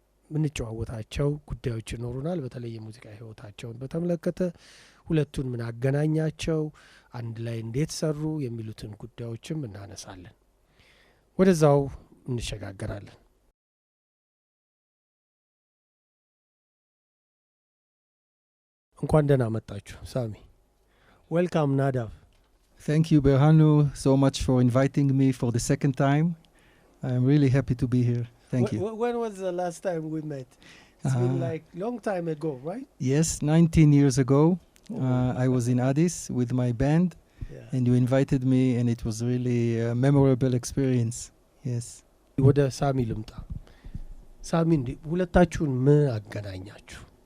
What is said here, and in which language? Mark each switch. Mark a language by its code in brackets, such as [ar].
[am] ምንጨዋወታቸው ጉዳዮች ይኖሩናል። በተለይ የሙዚቃ ህይወታቸውን በተመለከተ ሁለቱን ምን አገናኛቸው፣ አንድ ላይ እንዴት ሰሩ የሚሉትን ጉዳዮችም እናነሳለን። ወደዛው እንሸጋገራለን። እንኳን ደህና መጣችሁ ሳሚ። ዌልካም ናዳቭ። [en] Thank you, Berhanu, so much for inviting me for the second time. I'm really happy to be here. Thank you. When was the last time we met? It's been like long time ago, right? Yes, 19 years ago. I was in Addis with my band, and you invited me, and it was really a memorable experience. Yes. [am] ወደ ሳሚ ልምጣ። ሳሚ ሁለታችሁን ምን አገናኛችሁ?